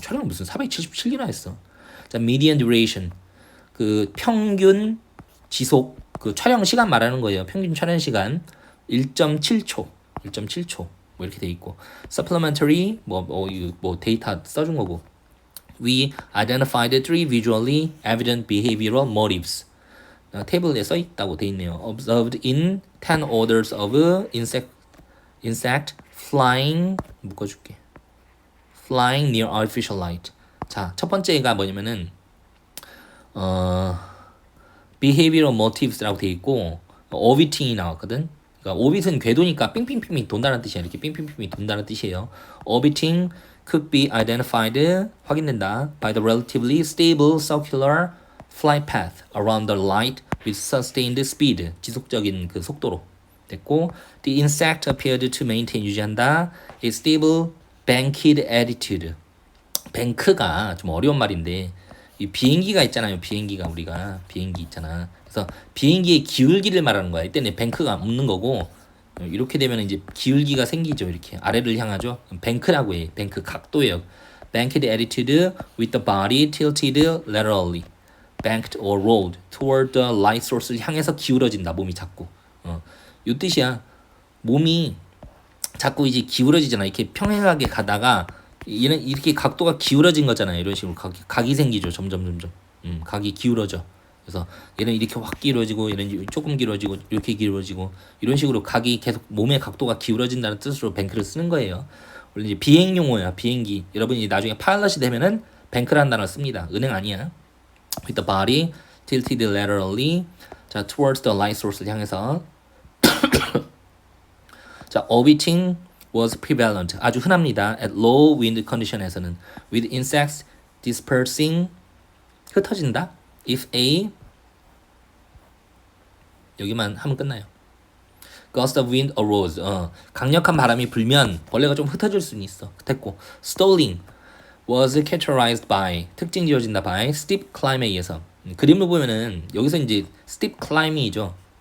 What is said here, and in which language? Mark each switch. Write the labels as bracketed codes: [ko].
[ko] 촬영 무슨 477개나 했어. 자, [en] median duration. [ko] 그 평균 지속 그 촬영 시간 말하는 거예요. 평균 촬영 시간 1.7초. 뭐 이렇게 돼 있고. supplementary 뭐 데이터 써준 거고. [en] We identified three visually evident behavioral motives. [ko] 테이블에 써 있다고 돼 있네요. [en] Observed in 10 orders of insect flying [ko] 묶어줄게. [en] Flying near artificial light. [ko] 자, 첫 번째가 뭐냐면은 [en] behavioral motives [ko] 라고 돼 있고 orbiting이 나왔거든. 그러니까 orbit은 궤도니까 삥삥삥삥 돈다는 뜻이야. 이렇게 삥삥삥삥 돈다는 뜻이에요. [en] Orbiting could be identified [ko] 확인된다 [en] by the relatively stable circular flight path around the light with sustained speed. [ko] 지속적인 그 속도로 됐고, [en] the insect appeared to maintain [ko] 유지한다 [en] a stable banked attitude. [ko] 뱅크가 좀 어려운 말인데 이 비행기가 있잖아요. 우리가 비행기 있잖아. 그래서 비행기의 기울기를 말하는 거야. 이때는 뱅크가 없는 거고 이렇게 되면 이제 기울기가 생기죠. 이렇게 아래를 향하죠. 뱅크라고 해. 뱅크 각도예요. [en] banked attitude with the body tilted laterally. banked or rolled toward the light source를 [ko] 향해서 기울어진다. 몸이 자꾸. 이 뜻이야. 몸이 자꾸 이제 기울어지잖아. 이렇게 평행하게 가다가 얘는 이렇게 각도가 기울어진 거잖아요. 이런 식으로 각이 생기죠. 점점. 각이 기울어져. 그래서 얘는 이렇게 확 기울어지고 얘는 조금 기울어지고 이렇게 기울어지고 이런 식으로 각이 계속 몸의 각도가 기울어진다는 뜻으로 뱅크를 쓰는 거예요. 원래 이제 비행 용어야. 비행기. 여러분이 나중에 파일럿이 되면은 뱅크라는 단어 씁니다. 은행 아니야. [en] With the body tilted laterally 자 towards the light source를 향해서 자 orbiting was prevalent [ko] 아주 흔합니다. [en] At low wind condition에서는 with insects dispersing [ko] 흩어진다. [en] If a [ko] 여기만 하면 끝나요. [en] Gust of wind arose [ko] 강력한 바람이 불면 벌레가 좀 흩어질 수는 있어. [en] 됐고 stalling was characterized by [ko] 특징 지어진다 [en] by steep climb에 의해서 [ko] 그림을 보면은 여기서 이제 [en] steep climb이죠.